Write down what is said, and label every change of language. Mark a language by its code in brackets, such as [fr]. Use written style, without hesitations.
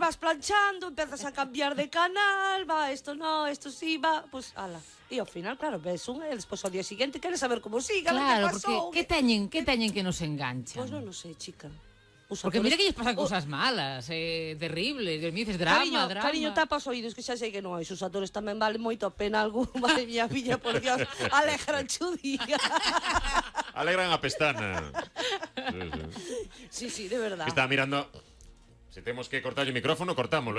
[es] Vas planchando, empezas a cambiar de canal, va, esto no, esto sí, va, pues, ala. [gl] E ao final, claro, ves unha e despois ao día seguinte queres saber como siga, claro, que pasou. Porque que teñen que nos enganchan? Pois non sei, chica. Porque mira que lles pasan cousas malas, terribles, [es] me dices drama. [gl] Cariño, tapa os oídos, que xa sei que non hai. Os actores tamén valen moito a pena algún. Madre mía, filla, por Dios, alegran o día. Alegran a pestana. Sí, de verdad. Estaba mirando Se temos que cortar o micrófono, cortámoslo,